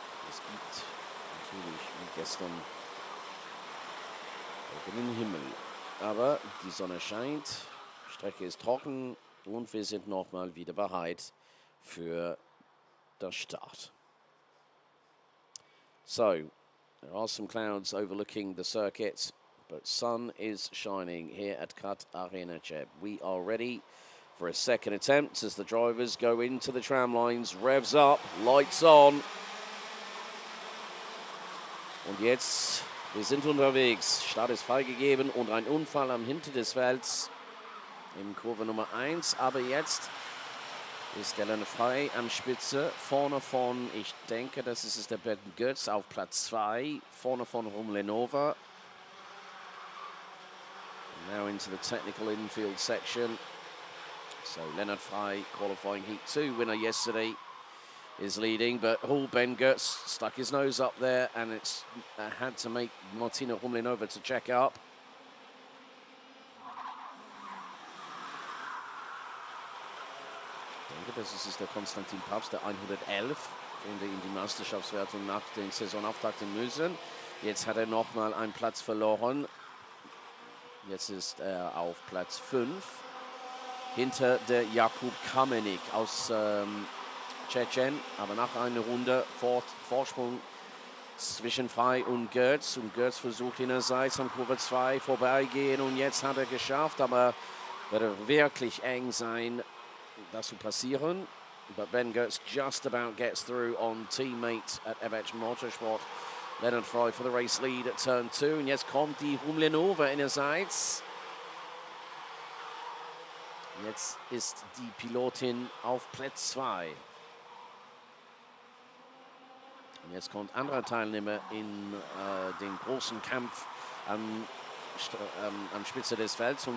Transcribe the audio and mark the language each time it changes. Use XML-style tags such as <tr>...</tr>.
<de>Es gibt natürlich wie gestern den Himmel, aber die Sonne scheint, Strecke ist trocken und wir sind nochmal wieder bereit für the start.</de> <en>So, there are some clouds overlooking the circuit, but sun is shining here at Kart Arena Cheb. We are ready for a second attempt as the drivers go into the tram lines. Revs up, lights on.</en> <de>Und jetzt, wir sind unterwegs. Start ist freigegeben und ein Unfall am Hinter des Felds in Kurve Nummer 1, aber jetzt ist der Lennart Frey am Spitze, vorne von, ich denke, das ist der Ben Götz auf Platz 2, vorne von Rumlanova.</de> <en>Now into the technical infield section. So Lennart Frey, qualifying Heat 2 winner yesterday, is leading, but Ben Götz stuck his nose up there and it's had to make Martina Rumlanova to check up.</en> <de>Das ist der Konstantin Papst, der 111, den in die Meisterschaftswertung nach dem Saisonauftakt in Müsen. Jetzt hat er nochmal einen Platz verloren. Jetzt ist er auf Platz 5. Hinter der Jakub Kamenik aus Tschetschen. Aber nach einer Runde Vorsprung zwischen Frei und Götz. Und Götz versucht innerseits am Kurve 2 vorbeigehen. Und jetzt hat er geschafft, aber wird wirklich eng sein, das zu passieren.</de> <en>But Ben Götz just about gets through on teammate at ADAC Motorsport. Lennart Frey for the race lead at turn 2.</en> <de>Und jetzt kommt die Humlenova innerseits. Jetzt ist die Pilotin auf Platz 2. Und jetzt kommt anderer Teilnehmer in den großen Kampf an Spitze des Felds.</de>